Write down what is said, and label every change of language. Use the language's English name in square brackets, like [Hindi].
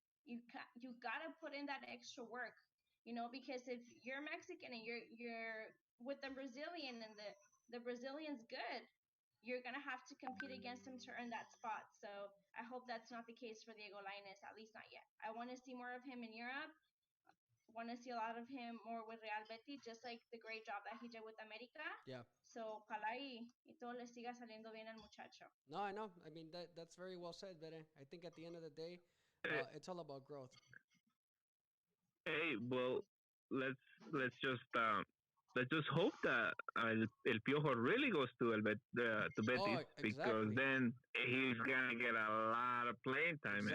[English] You gotta put in that extra work, because if you're Mexican and you're with the Brazilian and the Brazilian's good, you're gonna have to compete against him to earn that spot. So I hope that's not the case for Diego Lainez, at least not yet. I want to see more of him in Europe. Want to see a lot of him more with Real Betis, just like the great job that he did with America. Yeah. [Spanish] So ojalá y todo le siga saliendo bien al muchacho. [English] No, I know. I mean, that's very well said, Bere. I think at the end of the day, it's all about growth. Hey, well, let's let's just let's just hope that El Piojo really goes to to Betis, because then he's gonna get a lot of playing time.